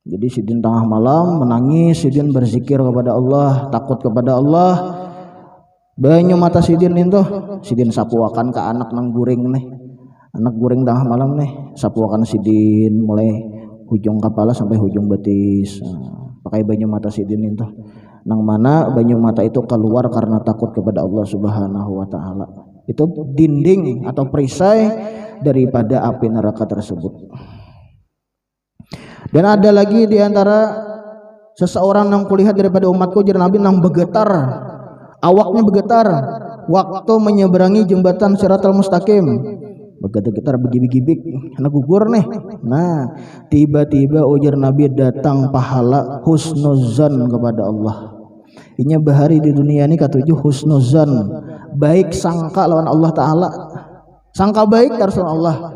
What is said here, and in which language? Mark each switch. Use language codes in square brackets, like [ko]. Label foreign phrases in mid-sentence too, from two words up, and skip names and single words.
[bjn] Jadi sidin tengah malam menangis, sidin berzikir kepada Allah, takut kepada Allah. Banyu mata sidin itu, sidin sapuakan ke anak nang guring nih, anak guring tengah malam nih, sapuakan sidin mulai hujung kepala sampai hujung betis, pakai banyu mata sidin itu. Nang mana banyu mata itu keluar karena takut kepada Allah [ar] سبحانه وتعالى. [id] Itu dinding atau perisai daripada api neraka tersebut. [bjn] Dan ada lagi di antara seseorang yang kulihat daripada umatku jar Nabi nang bergetar, awaknya bergetar waktu menyeberangi jembatan Siratal Mustaqim. Bergetar begibik-gibik, anak gugur nih. Nah, tiba-tiba ujar Nabi datang pahala husnuzan kepada Allah. Inya bahari di dunia ini katujuh husnuzan, baik sangka lawan Allah Ta'ala, sangka baik terus Allah.